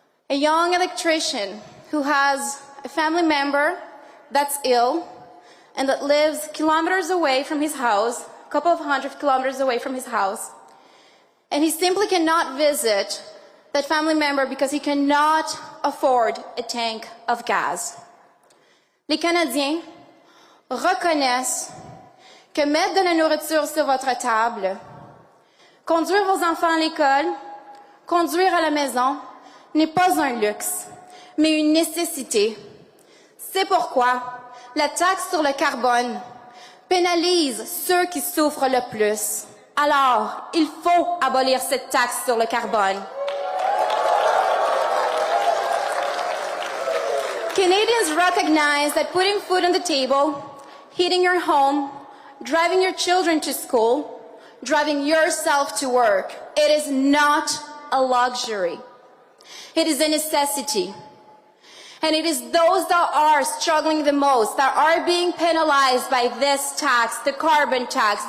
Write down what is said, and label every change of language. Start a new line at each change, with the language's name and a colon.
English: A young electrician who has a family member that's ill and that lives kilometers away from his house, a couple of 100 kilometers away from his house, and he simply cannot visit that family member because he cannot afford a tank of gas.
French: Les Canadiens reconnaissent que mettre de la nourriture sur votre table, conduire vos enfants à l'école, conduire à la maison n'est pas un luxe, mais une nécessité. C'est pourquoi la taxe sur le carbone pénalise ceux qui souffrent le plus. Alors, il faut abolir cette taxe sur le carbone.
English: Canadians recognize that putting food on the table, heating your home, driving your children to school, driving yourself to work, it is not a luxury. It is a necessity. And it is those that are struggling the most, that are being penalized by this tax, the carbon tax.